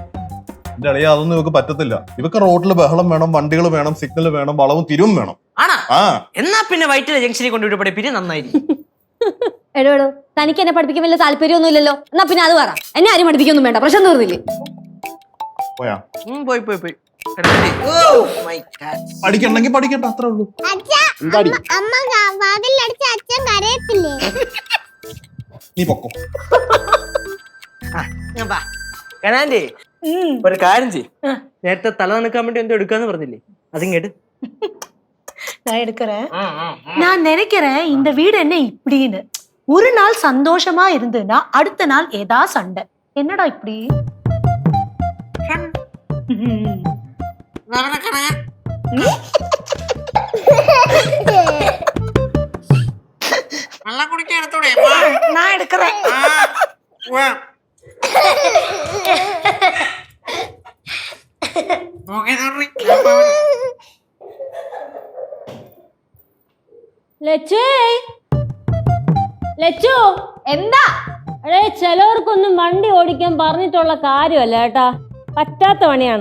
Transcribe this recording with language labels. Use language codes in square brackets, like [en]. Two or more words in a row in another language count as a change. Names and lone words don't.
[ml] എന്റെ അളിയ, അതൊന്നും ഇവക്ക് പറ്റത്തില്ല. ഇവക്ക് റോഡിൽ ബഹളം വേണം, വണ്ടികൾ വേണം, സിഗ്നൽ വേണം, വളവും തിരിവും വേണം. ആണാ? എന്നാ പിന്നെ വൈറ്റിലെ ജംഗ്ഷനിൽ കൊണ്ടുപോയി പഠിപ്പിച്ച് നന്നായിരിക്കും. എടോ എടോ തനിക്ക് എന്നെ പഠിപ്പിക്കാൻ വലിയ താല്പര്യമൊന്നുമില്ലല്ലോ. എന്നാ പിന്നെ അത് പറ. എന്നെ ആരും പഠിപ്പിക്കൊന്നും വേണ്ട. പ്രശ്നം തീർന്നില്ലേ? പോയാ പോയി പോയി പോയി കിടക്കട്ടെ. [en] Oh my God. [ml] പഠിക്കണ്ടെങ്കിൽ പഠിക്കട്ടെ, അത്രേ ഉള്ളൂ. അച്ഛാ അമ്മ വാതിലടിച്ച അച്ഛൻ കരയത്തില്ലേ? നീ പൊക്കോ. ഞാൻ വാ. കനാൻഡി, ഒരു കാര്യം ചെയ്. നേരത്തെ തല നനക്കാൻ വേണ്ടി എന്തോ എടുക്കാന്ന് പറഞ്ഞില്ലേ, അതും കേട്ട്. [ta] நான் எடுக்கிறேன். நான் நினைக்கிறேன் இந்த வீடு என்ன இப்படின்னு. ஒரு நாள் சந்தோஷமா இருந்ததுன்னா அடுத்த நாள் ஏதா சண்டை. என்னடா இப்படி? [ml] വെള്ളം കുടിക്കാൻ എടുത്തോടെ. [ta] நான் எடுக்கிறேன். [ml] ലച്ചു എന്താ? അടേ ചിലവർക്കൊന്നും വണ്ടി ഓടിക്കാൻ പറഞ്ഞിട്ടുള്ള കാര്യമല്ല കേട്ടാ, പറ്റാത്ത പണിയാണ്.